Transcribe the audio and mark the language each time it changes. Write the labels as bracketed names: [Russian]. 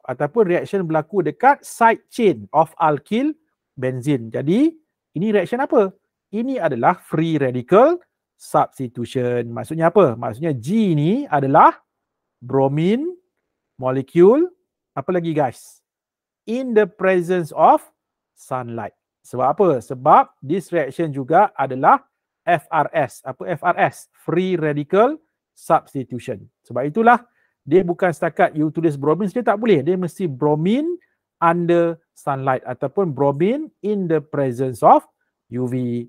[Malay] Ataupun [English] reaction [Malay] berlaku dekat [English] side chain of alkyl benzene. [Malay] Jadi, ini reaction apa? Ini adalah free radical substitution. Maksudnya apa? Maksudnya G ni adalah bromine molecule, apa lagi guys? [English] In the presence of sunlight. [Malay] Sebab apa? Sebab [English] this reaction [Malay] juga adalah FRS. Apa FRS? Free radical substitution. Sebab itulah dia bukan setakat you tulis bromine saja tak boleh. Dia mesti [English] bromine under sunlight [Malay] ataupun [English] bromine in the presence of UV.